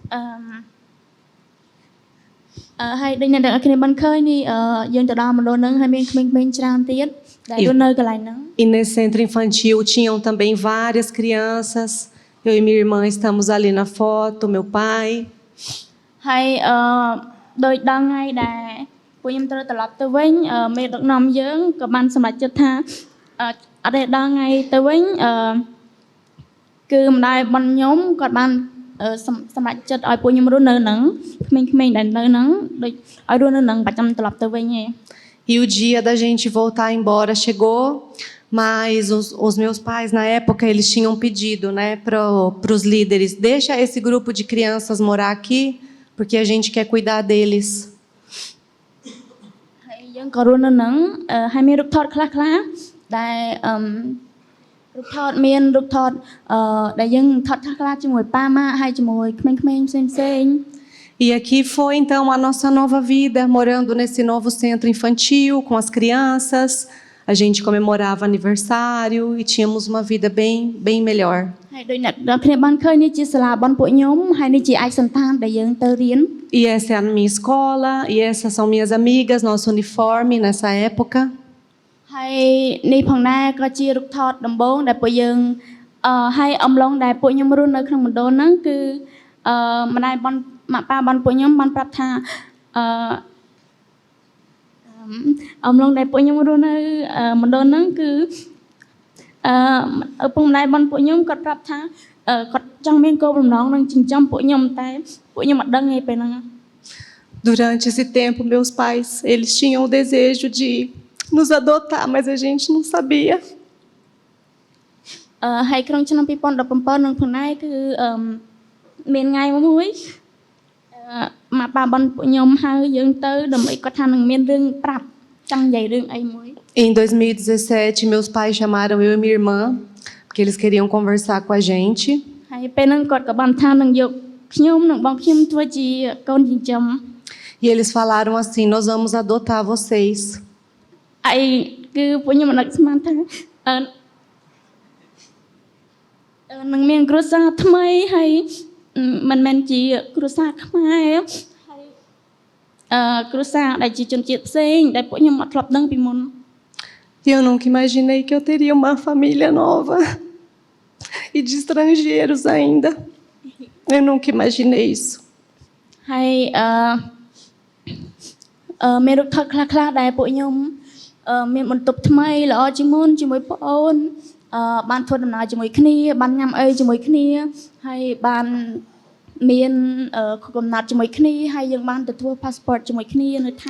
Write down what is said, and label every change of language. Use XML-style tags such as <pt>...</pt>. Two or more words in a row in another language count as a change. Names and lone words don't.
<km>ហើយដូចអ្នកទាំងអស់គ្នាបានឃើញនេះយើងទៅដល់មណ្ឌលហ្នឹងហើយមានក្មេងៗច្រើនទៀតដែលរស់នៅកន្លែងហ្នឹង</km> <pt>E nesse centro infantil tinham também várias crianças. Eu e minha irmã estamos ali na foto, meu pai.</pt> <km>ហើយដោយដល់ថ្ងៃដែលពួកខ្ញុំត្រូវត្រឡប់ទៅវិញមេដឹកនាំយើងក៏បានសម្រេចចិត្តថាអត់ទេដល់ថ្ងៃទៅវិញគឺម្ដាយបងខ្ញុំគាត់បានសម្រេចចិត្តឲ្យពួកខ្ញុំរស់នៅហ្នឹងក្មេងៗដែលនៅហ្នឹងដូចឲ្យរស់នៅហ្នឹងប្រចាំត្រឡប់ទៅវិញឯង</km> <pt>E o dia da gente voltar embora chegou, mas os meus pais na época eles tinham pedido, né, para os líderes, deixa esse grupo de crianças morar aqui, porque a gente quer cuidar deles.</pt> <km>ហើយយើងក៏រស់នៅហ្នឹងហើយមានរូបថតខ្លះៗដែលរូបថតមានរូបថតដែលយើងថតខ្លះៗជាមួយប៉ាម៉ាក់ហើយជាមួយក្មេងៗផ្សេងៗ</km> <pt>E aqui foi então a nossa nova vida, morando nesse novo centro infantil com as crianças. A gente comemorava aniversário e tínhamos uma vida bem melhor.</pt> <km>ហើយដូចអ្នកទាំងគ្នាបានឃើញនេះជាសាលាបងពួកខ្ញុំហើយនេះជាឯកសណ្ឋានដែលយើងទៅរៀន</km> <pt>E essa é a minha escola e essas são minhas amigas, nosso uniforme nessa época.</pt> <km>ហើយនេះផងដែរក៏ជារូបថតដំបូងដែលពួកយើងហើយអំឡុងដែលពួកខ្ញុំរស់នៅក្នុងមណ្ឌលហ្នឹងគឺម្ដាយបងម៉ាក់ប៉ាបងពួកខ្ញុំបានប្រាប់ថាអំឡុងដែលពួកខ្ញុំរស់នៅមណ្ឌលហ្នឹងគឺឪពុកម្ដាយបងពួកខ្ញុំគាត់ប្រាប់ថាគាត់ចង់មានគោលបំណងនឹងចិញ្ចឹមពួកខ្ញុំតែពួកខ្ញុំអត់ដឹងទេពេលហ្នឹង</km> <pt>Durante esse tempo, meus pais, eles tinham o desejo de nos adotar, mas a gente não sabia.</pt> <km>ហើយក្នុងឆ្នាំ2017នឹងផងដែរគឺមានថ្ងៃមួយមកប៉ាបនពួកខ្ញុំហៅយើងទៅដើម្បីគាត់ថានឹងមានរឿងប្រាប់ចង់និយាយរឿងអីមួយ</km> <pt>Em 2017, meus pais chamaram eu e minha irmã, porque eles queriam conversar com a gente.</pt> <km>ហើយពេលហ្នឹងគាត់ក៏បានថានឹងយកខ្ញុំនិងបងខ្ញុំធ្វើជាកូនចិញ្ចឹម</km> <pt>E eles falaram assim: nós vamos adotar vocês.</pt> <km>ហើយគឺពួកខ្ញុំមិននឹកស្មានថានឹងមានគ្រួសារថ្មីហើយមិនមែនជាគ្រួសារខ្មែរហើយគ្រួសារដែលជាជនជាតិផ្សេងដែលពួកខ្ញុំអត់ធ្លាប់ដឹងពីមុន</km> <pt>E eu nunca imaginei que eu teria uma família nova e de estrangeiros ainda. Eu nunca imaginei isso.</pt> <km>ហើយមានរូបថតខ្លះៗដែលពួកខ្ញុំមានបន្ទប់ថ្មីល្អជាងមុនជាមួយបងអូនបានធ្វើដំណើរជាមួយគ្នាបានញ៉ាំអីជាមួយគ្នាហើយបានមានកំណត់ជាមួយគ្នាហើយយើងបានទទួល passport ជាមួយគ្នានៅថៃ</km>